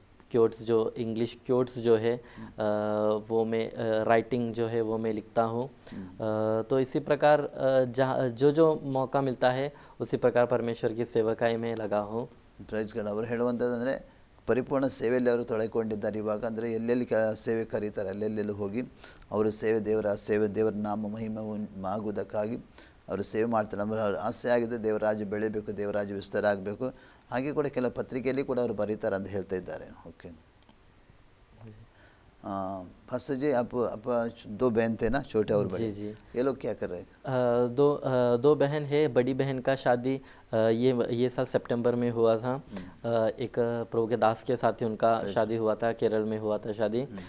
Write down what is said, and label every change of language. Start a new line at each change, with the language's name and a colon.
Hindi: Quotes जो English quotes जो है वो मैं राइटिंग जो है वो मैं लिखता हूँ। तो इसी प्रकार जहाँ जो मौका मिलता है उसी प्रकार परमेश्वर की सेवकाई में लगा हूँ.
English: Praise God.
Kannada: ಅವರು ಹೇಳುವಂಥದ್ದಂದರೆ ಪರಿಪೂರ್ಣ ಸೇವೆಯಲ್ಲಿ ಅವರು ತೊಡಗಿಕೊಂಡಿದ್ದಾರೆ ಇವಾಗ. ಅಂದರೆ ಎಲ್ಲೆಲ್ಲಿ ಸೇವೆ ಕರೀತಾರೆ ಅಲ್ಲೆಲ್ಲೆಲ್ಲಿ ಹೋಗಿ ಅವರು ದೇವರ ನಾಮ ಮಹಿಮೆ ಆಗುವುದಕ್ಕಾಗಿ ಅವರು ಸೇವೆ ಮಾಡ್ತಾರೆ. ನಮ್ಮ ಆಸೆ ಆಗಿದೆ ದೇವರ ರಾಜ್ಯ ಬೆಳಿಬೇಕು, ದೇವರ ರಾಜ್ಯ ವಿಸ್ತಾರ ಆಗಬೇಕು. ಹಾಗೆ ಕೂಡ ಕೆಲವು ಪತ್ರಿಕೆಯಲ್ಲಿ ಕೂಡ ಅವರು ಬರೀತಾರೆ ಅಂತ ಹೇಳ್ತಾ ಇದ್ದಾರೆ.
English: Okay.
Hindi: फास्टर जी, आप 2 बहन थे ना, छोटे और बड़े? जी। ये लोग क्या कर रहे हैं? दो बहन है। बड़ी बहन का शादी ये साल सितंबर में हुआ था। एक प्रभु के दास के साथ ही उनका शादी हुआ था, केरल में हुआ था शादी।